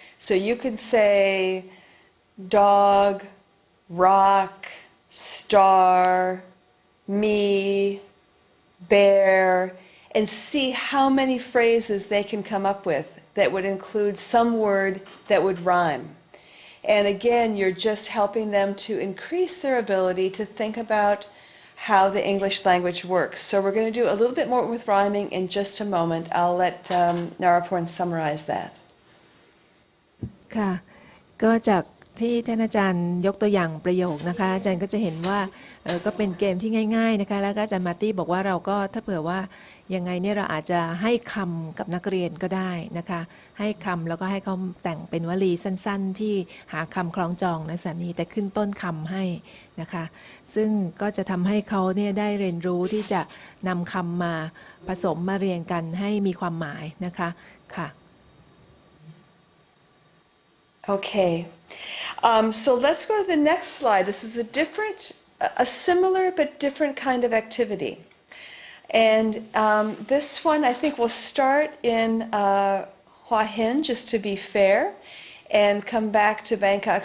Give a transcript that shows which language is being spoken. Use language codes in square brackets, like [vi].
[en] So you could say dog, rock, star, me, bear, and see how many phrases they can come up with that would include some word that would rhyme. And again, you're just helping them to increase their ability to think about how the English language works. So we're going to do a little bit more with rhyming in just a moment. I'll let Naraporn summarize that. [th] ค่ะก็จากที่ท่านอาจารย์ยกตัวอย่างประโยคนะคะอาจารย์ก็จะเห็นว่าก็เป็นเกมที่ง่ายๆนะคะแล้วก็อาจารย์มาร์ตี้บอกว่าเราก็ถ้าเผื่อว่ายังไงเนี่ยเราอาจจะให้คำกับนักเรียนก็ได้นะคะให้คำแล้วก็ให้เขาแต่งเป็นวลีสั้นๆที่หาคำคล้องจองนะสานีแต่ขึ้นต้นคำให้นะคะซึ่งก็จะทำให้เขาเนี่ยได้เรียนรู้ที่จะนำคำมาผสมมาเรียงกันให้มีความหมายนะคะค่ะ [en] Okay, so let's go to the next slide. This is a similar but different kind of activity. And this one I think we'll start in Hua Hin, just to be fair, and come back to Bangkok.